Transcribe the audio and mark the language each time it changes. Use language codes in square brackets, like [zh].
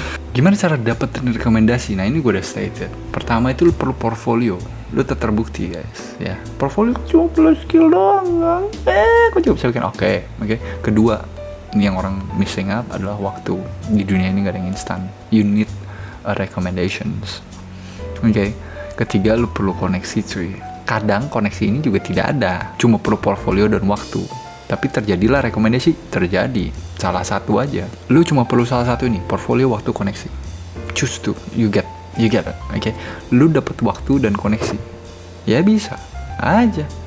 [id] Gimana cara dapetin rekomendasi? Nah, ini gue udah stated. Pertama itu lu perlu portfolio. Lu terbukti guys, ya. Portfolio cuma perlu skill doang. Kok juga bisa bikin oke. Kedua, ini yang orang missing out adalah waktu. Di dunia ini gak ada yang instan. [en] You need recommendations. [id] Oke. Ketiga, lu perlu koneksi cuy. Kadang koneksi ini juga tidak ada, cuma perlu portfolio dan waktu. Tapi terjadilah rekomendasi, terjadi. Salah satu aja. Lu cuma perlu salah satu ini, portfolio, waktu, koneksi. [en] Choose to, you get it, [id] oke? Lu dapet waktu dan koneksi, ya bisa aja.